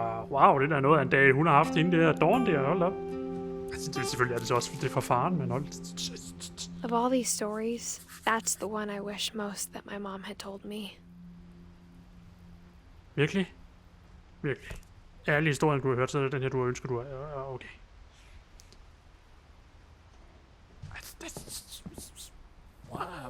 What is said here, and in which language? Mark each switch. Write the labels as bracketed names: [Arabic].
[Danish] Wow, det er noget af en dag, hun har haft inden det her Dawn der. Hold op. Altså, det, selvfølgelig er det så også det for faren, men hold... [English] Of all these stories, that's the one I wish most that my mom had told me. [Danish] Virkelig? Virkelig. Alle historier, du har hørt, så er det den her, du har ønsket, du har... Okay. Wow.